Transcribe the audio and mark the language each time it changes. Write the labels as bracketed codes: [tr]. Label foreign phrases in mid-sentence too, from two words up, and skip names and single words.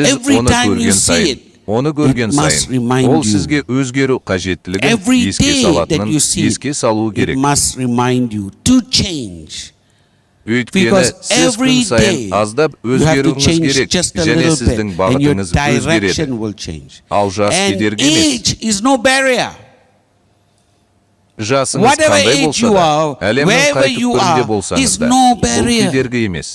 [en] Every [kk] оны [en] time you [kk] көрген [en] see [kk] сайын, [en] it, [kk] оны көрген [en] it must [kk] сайын, [en] remind [kk] ол [en] you. [kk] сізге өзгеру қажеттілігін [en] Every [kk] еске [en] day that [kk] салатынын [en] you see [kk] еске салу [en] it [kk] керек. [en] must remind you to change. [kk] Өйткені сіз күн сайын аздап өзгеруіңіз керек, және сіздің бағытыңыз өзгереді. Ал жас кедергі емес. Жасыңыз қандай болса да, әлемнің қай түкпірінде болсаңыз да, бұл кедергі емес.